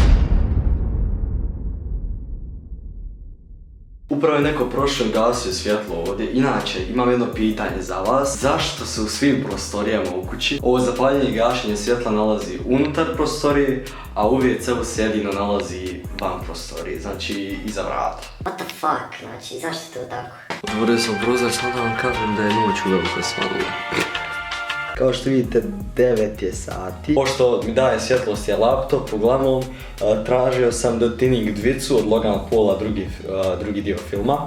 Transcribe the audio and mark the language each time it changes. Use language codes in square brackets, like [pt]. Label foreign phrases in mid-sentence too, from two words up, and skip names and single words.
[bs] Upravo je neko prošao i gasio svjetlo ovdje. Inače, imam jedno pitanje za vas. Zašto se u svim prostorijama u kući ovo zapaljenje i gašenje svjetla nalazi unutar prostorije, a u WC-u se jedino nalazi van prostorije, znači iza vrata? [en] What the fuck, [bs] znači zašto je to tako? Otvorio sam prozor, sad da vam kažem da je noć uveliko svalila. Kao što vidite, 9 je sati. Pošto mi daje svjetlost je laptop, uglavnom tražio sam The Thinning dvicu od Logana Paula, drugi dio filma.